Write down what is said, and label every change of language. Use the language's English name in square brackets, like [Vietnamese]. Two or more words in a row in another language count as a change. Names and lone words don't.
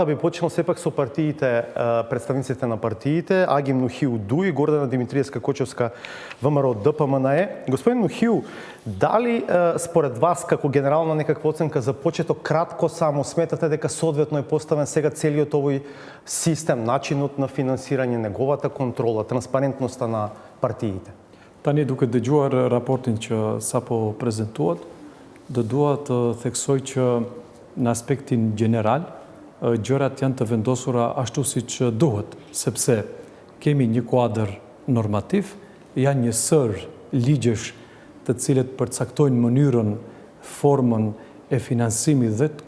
[Macedonian] Би почнал сепак со партиите, представниците на партиите, Агим Нухиу Дуи, Гордана Димитриевска Кочевска, ВМРО ДПМНЕ. Господин Нухиу, дали според вас како генерална некаква оценка за почеток кратко само сметате дека соодветно е поставен сега целиот овој систем, начинот на финансирање, неговата контрола, транспарентноста на партиите? [Albanian] Tani duke dëgjuar raportin që sapo prezentuat, do dua të theksoj që në aspektin general gjërat janë të vendosura ashtu siç duhet, sepse kemi një kuadër normativ, janë një sër ligjesh të cilët përcaktojnë mënyrën, formën e finansimit dhe të